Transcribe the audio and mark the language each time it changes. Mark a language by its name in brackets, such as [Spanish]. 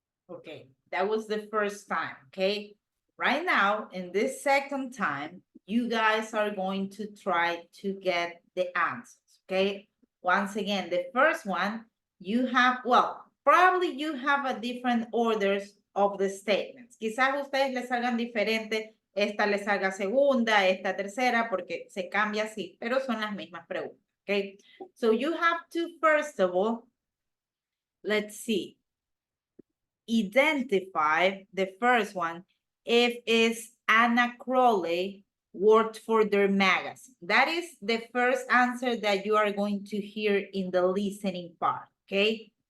[English] Okay, that was the first time, okay? Right now, in this second time, you guys are going to try to get the answers, okay? Once again, the first one, you have, well, probably you have a different orders of the statements. [Spanish] Quizás ustedes les salgan diferentes, esta les salga segunda, esta tercera, porque se cambia así, pero son las mismas preguntas, okay? [English] So you have to, first of all, let's see, identify the first one, if it's Anna Crawley worked for their magazine. That is the first answer that you are going to hear in the listening part, okay?